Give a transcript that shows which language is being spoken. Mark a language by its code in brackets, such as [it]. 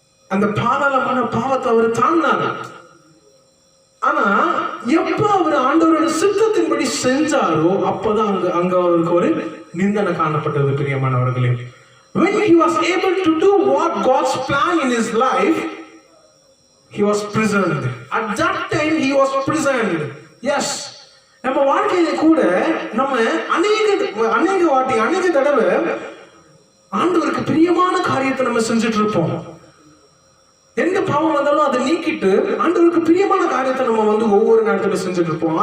[ta] அந்த பாதாளமான பாவத்தை அவர் தாண்டினார். ஆனா எப்ப அவர் ஆண்டவரோட சித்தத்தின்படி செஞ்சாரோ அப்பதான் அங்க அவருக்கு ஒரு நிந்தனை காணப்பட்டது. பிரியமானவர்களே, [en] when he was able to do what God's plan in his life, he was prisoned. At that time he was prisoned. [ta] Yes, நம்ம வாழ்க்கையில கூட நம்ம அநேக தடவை ஆண்டவருக்கு பிரியமான காரியத்தை நம்ம செஞ்சுட்டு இருப்போம். எந்த பாவம் வந்தாலும் அதை நீக்கிட்டு ஆண்டவருக்கு பிரியமான காரியத்தை நம்ம வந்து ஒவ்வொரு நேரத்துல செஞ்சுட்டு இருப்போம்.